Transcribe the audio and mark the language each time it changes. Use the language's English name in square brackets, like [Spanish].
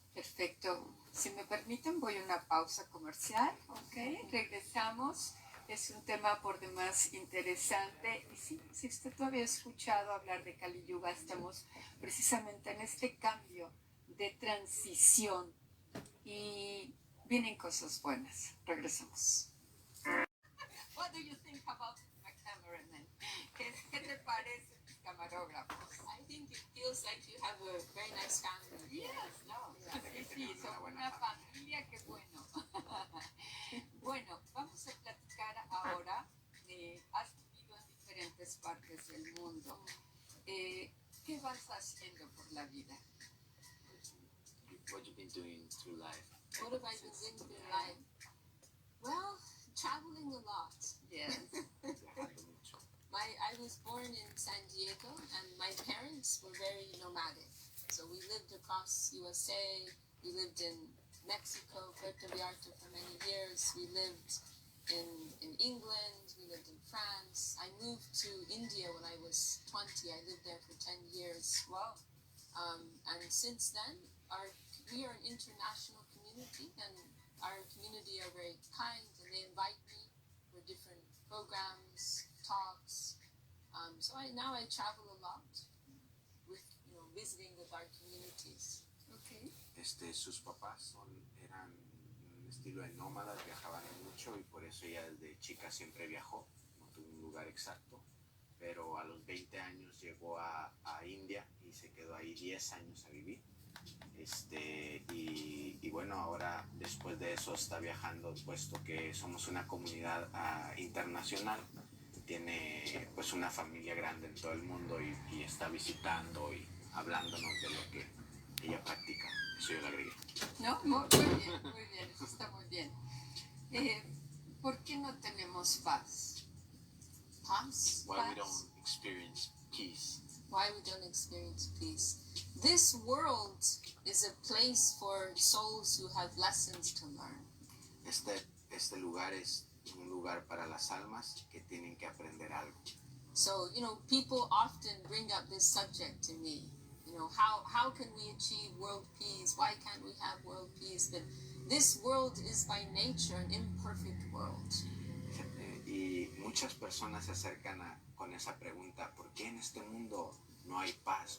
[Spanish] Perfecto. Si me permiten, voy a una pausa comercial. Ok, regresamos. Es un tema por demás interesante. Y sí, si usted todavía ha escuchado hablar de Kali Yuga, estamos precisamente en este cambio de transición. Y vienen cosas buenas. Regresamos. [English] What do you think about my cameraman? [Spanish] ¿Qué te parece mis camarógrafos? [English] I think it feels like you have a very nice family. Yes, no. [Spanish] Sí, son una familia, qué bueno. Bueno, vamos a platicar ahora. Has vivido en diferentes partes del mundo. ¿Qué ¿Qué vas haciendo por la vida? [English] What you've been doing through life? What have I been doing through life? Well, traveling a lot. Yes. [Spanish] Viajando mucho. [English] I was born in San Diego, and my parents were very nomadic. So we lived across USA, we lived in Mexico, Puerto Vallarta for many years. We lived in England, we lived in France. I moved to India when I was 20. I lived there for 10 years. Wow. And since then, we are an international community, and our community are very kind, and they invite me for different programs, talks. So now I travel a lot with, visiting with our communities. Okay. [Spanish] Sus papás eran un estilo de nómadas, viajaban mucho y por eso ella desde chica siempre viajó, no tuvo un lugar exacto, pero a los 20 años llegó a India y se quedó ahí 10 años a vivir. Y bueno, ahora después de eso está viajando, puesto que somos una comunidad internacional, tiene pues una familia grande en todo el mundo y está visitando y hablándonos de lo que ella practica. Eso yo le agregué. No, muy bien, eso está muy bien. ¿Por qué no tenemos paz? Paz? [English] Why we don't experience peace? Why we don't experience peace? This world is a place for souls who have lessons to learn. [Spanish] Este lugar es un lugar para las almas que tienen que aprender algo. [English] So, people often bring up this subject to me. How can we achieve world peace? Why can't we have world peace? But this world is by nature an imperfect world. [Spanish] Y muchas personas se acercan con esa pregunta, ¿por qué en este mundo no hay paz?